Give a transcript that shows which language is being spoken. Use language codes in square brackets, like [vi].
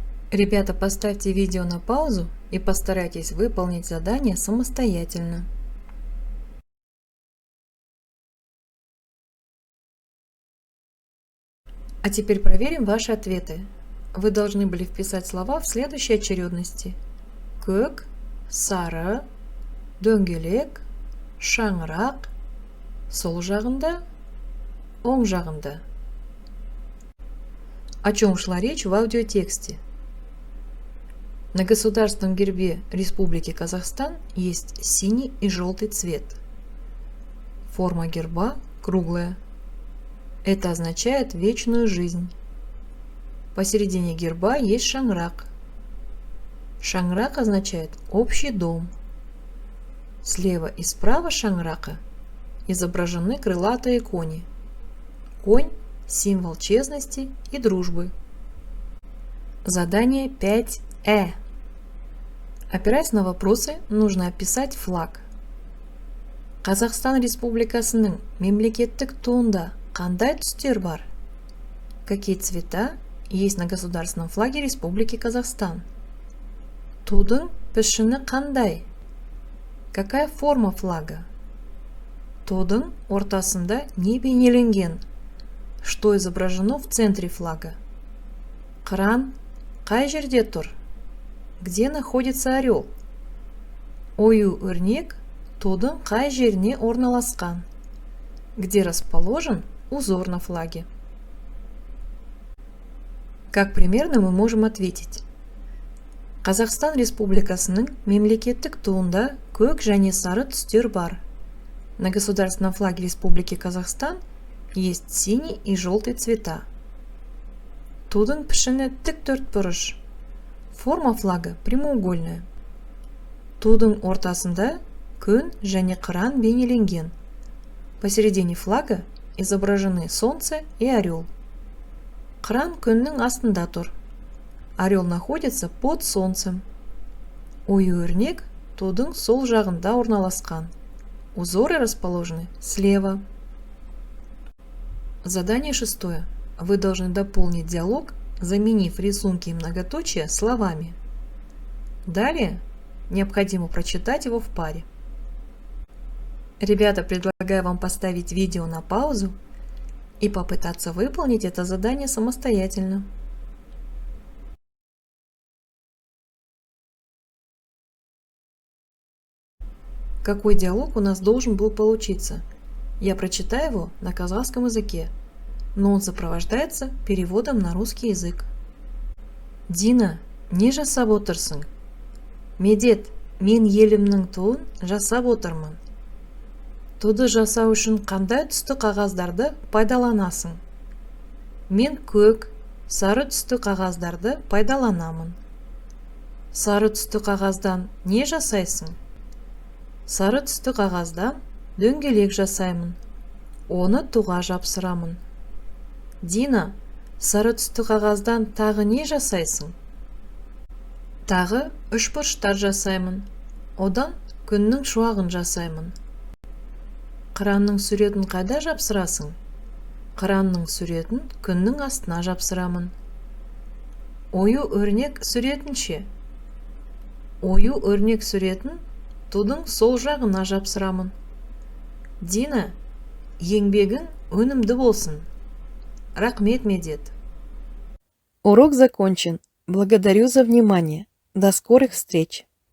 [ru] Ребята, поставьте видео на паузу и постарайтесь выполнить задание самостоятельно. А теперь проверим ваши ответы. Вы должны были вписать слова в следующей очередности. [kk] Көк, сары, дөңгелек, шаңырақ, сол жағында, оң жағында. [ru] О чем шла речь в аудиотексте? На государственном гербе Республики Казахстан есть синий и желтый цвет. Форма герба круглая. Это означает вечную жизнь. Посередине герба есть шаңырақ. Шаңырақ означает общий дом. Слева и справа шаңырака изображены крылатые кони. Конь – символ честности и дружбы. Задание 5Э. Опираясь на вопросы, нужно описать флаг. [kk] Қазақстан Республикасының мемлекеттік туында қандай түстер бар? [ru] Какие цвета есть на государственном флаге Республики Казахстан? [kk] Тудың пішіні қандай? [ru] Какая форма флага? [kk] Тудың ортасында не бейнеленген? [ru] Что изображено в центре флага? [kk] Қыран қай жерде тұр? [ru] Где находится орел? [kk] Ою-өрнек тудың қай жеріне орналасқан? [ru] Где расположен узор на флаге? Как примерно мы можем ответить? [kk] Қазақстан Республикасының мемлекеттік туында көк және сары түстер бар. [ru] На государственном флаге Республики Казахстан есть синий и желтый цвета. [kk] Тудың пішіні тік төртбұрыш. [ru] Форма флага прямоугольная. [kk] Тудың ортасында күн және қыран бейнеленген. [ru] Посередине флага изображены солнце и орел. [kk] Қыран күннің астында тұр. [ru] Орел находится под солнцем. [kk] Ою-өрнек тудың сол жағында орналасқан. [ru] Узоры расположены слева. Задание 6. Вы должны дополнить диалог, заменив рисунки и многоточия словами. Далее необходимо прочитать его в паре. Ребята, предлагаю вам поставить видео на паузу и попытаться выполнить это задание самостоятельно. Какой диалог у нас должен был получиться? Я прочитаю его на казахском языке, но он сопровождается переводом на русский язык. [kk] Дина, не жасап отырсың? Медет, мен елімнің туын жасап отырмын. Туды жасау үшін қандай түсті қағаздарды пайдаланасың? Мен көк, сары түсті қағаздарды пайдаланамын. Сары түсті қағаздан не жасайсың? Сары түсті қағаздан дөңгелек жасаймын. Оны туға жапсырамын. Дина, сары түсті қағаздан тағы не жасайсың? Тағы үшбұрыштар жасаймын. Одан күннің шуағын жасаймын. Қыранның суретін қайда жапсырасың? Қыранның суретін күннің астына жапсырамын. Ою өрнек суретін ше? Ою өрнек суретін тудың сол жағына жапсырамын. Дина, еңбегің өнімді болсын. Рахмет, Медет. [ru] Урок закончен. Благодарю за внимание. До скорых встреч!